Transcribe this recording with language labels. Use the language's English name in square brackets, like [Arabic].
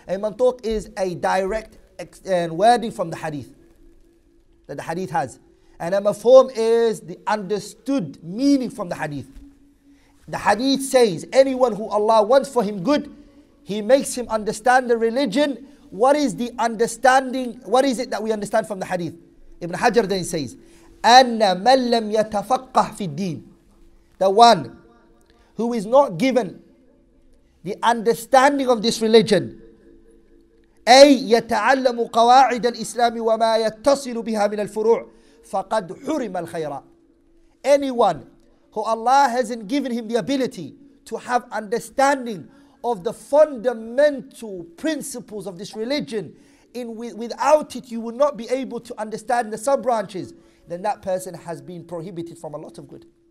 [English] A mantuq is a direct wording from the hadith that the hadith has. And a mafhum is the understood meaning from the hadith. The hadith says, anyone who Allah wants for him good, He makes him understand the religion. What is the understanding? What is it that we understand from the hadith? [Arabic] Ibn Hajar [English] then says, [Arabic] أَنَّ مَنْ لَمْ يَتَفَقَّهْ فِي الدِّينِ. [English] The one who is not given the understanding of this religion, [Arabic] أي يتعلم قواعد الإسلام وما يتصل بها من الفروع فقد حرم الخير. [English] Anyone who Allah hasn't given him the ability to have understanding of the fundamental principles of this religion, without it you will not be able to understand the sub-branches. then that person has been prohibited from a lot of good.